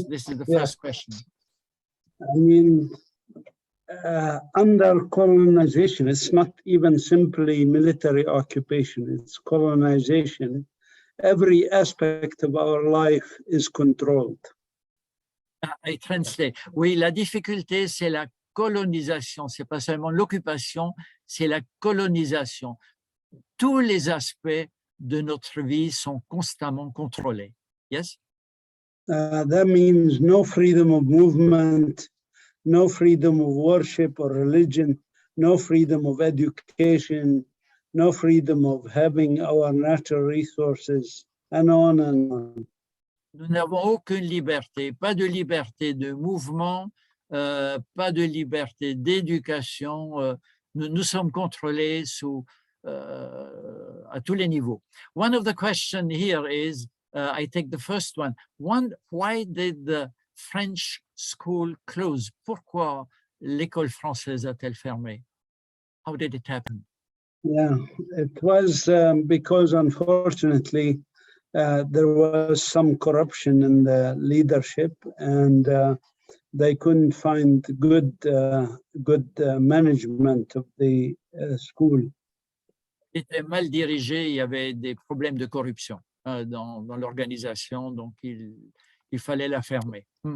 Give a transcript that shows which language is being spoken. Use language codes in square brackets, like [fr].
[en] This is the first question. I mean, under colonization, it's not even simply military occupation, it's colonization. Every aspect of our life is controlled. I translate. [fr] Oui, la difficulté, c'est la colonisation. C'est pas seulement l'occupation, c'est la colonisation. Tous les aspects de notre vie sont constamment contrôlés. [en] Yes? That means no freedom of movement, no freedom of worship or religion, no freedom of education, no freedom of having our natural resources, and on and on. [fr] Nous n'avons aucune liberté, pas de liberté de mouvement, pas de liberté d'éducation. Nous sommes contrôlés à tous les niveaux. [en] One of the questions here is, I take the first one. Why did the French school close? [fr] Pourquoi l'école française a-t-elle fermé? [en] How did it happen? Yeah, it was because unfortunately there was some corruption in the leadership, and they couldn't find good management of the school. [fr] Était mal dirigé, il y avait des problèmes de corruption dans l'organisation, donc il fallait la fermer.